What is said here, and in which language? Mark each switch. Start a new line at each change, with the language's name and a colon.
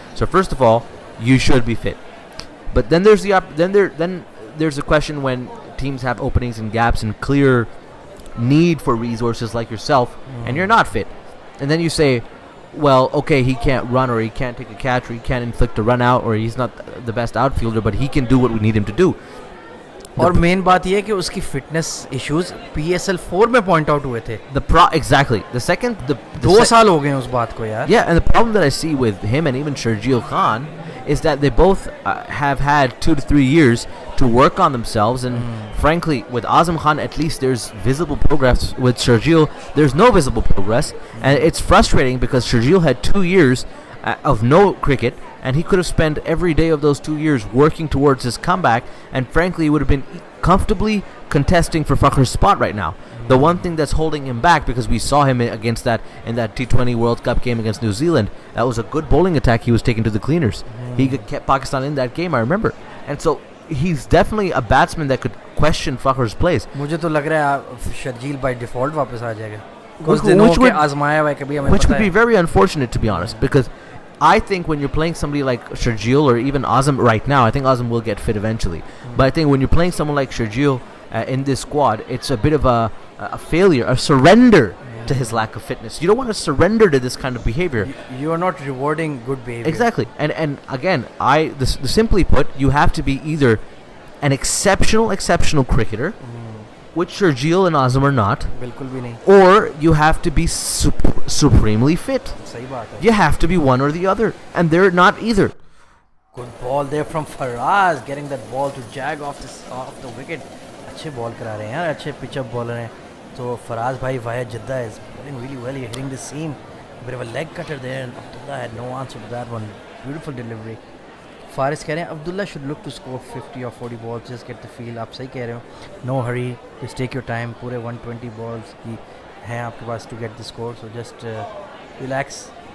English: So first of all, you should be fit. But then there's then there's a question when teams have openings and gaps and clear need for resources like yourself, and you're not fit. And then you say, well, okay, he can't run, or he can't take a catch, or he can't inflict a run out, or he's not the best outfielder, but he can do what we need him to do.
Hindi: और main बात ये है कि उसकी fitness issues PSL 4 में point out हुए थे.
English: Exactly. The second,
Hindi: 2 साल हो गए हैं उस बात को यार.
English: Yeah, and the problem that I see with him and even Sharjeel Khan is that they both have had 2 to 3 years to work on themselves, and frankly, with Azam Khan, at least there's visible progress. With Sharjeel, there's no visible progress, and it's frustrating because Sharjeel had 2 years of no cricket, and he could have spent every day of those 2 years working towards his comeback, and frankly, he would have been comfortably contesting for Fakhr's spot right now. The one thing that's holding him back, because we saw him against that in that T20 World Cup game against New Zealand, that was a good bowling attack he was taking to the cleaners. He kept Pakistan in that game, I remember. And so he's definitely a batsman that could question Fakhr's place.
Hindi: मुझे तो लग रहा है Sharjeel
English: by default
Hindi: वापस आ जाएगा. कुछ दिनों के आजमाया हुआ है कभी हमें.
English: Which would be very unfortunate, to be honest, because I think when you're playing somebody like Sharjeel or even Azam right now, I think Azam will get fit eventually. But I think when you're playing someone like Sharjeel in this squad, it's a bit of a failure, a surrender to his lack of fitness. You don't want to surrender to this kind of behavior. You are not rewarding good behavior. Exactly. And again, simply put, you have to be either an exceptional cricketer, which Sharjeel and Azam are not,
Hindi: बिल्कुल भी नहीं.
English: or you have to be supremely fit.
Hindi: सही बात है.
English: You have to be one or the other, and they're not either. Good ball there from Faraz, getting that ball to jag off the wicket.
Hindi: अच्छे ball करा रहे हैं यार, अच्छे पिचअप bowler हैं.
English: तो फराज भाई via Jeddah is bowling really well. He's hitting the seam. Bit of a leg cutter there, and Abdullah had no answer to that one. Beautiful delivery.
Hindi: Faris कह रहे हैं
English: Abdullah should look to score 50 or 40 balls, just get the feel.
Hindi: आप सही कह रहे हो.
English: No hurry, just take your time.
Hindi: पूरे 120 balls की हैं आपके पास
English: to get the score, so just relax.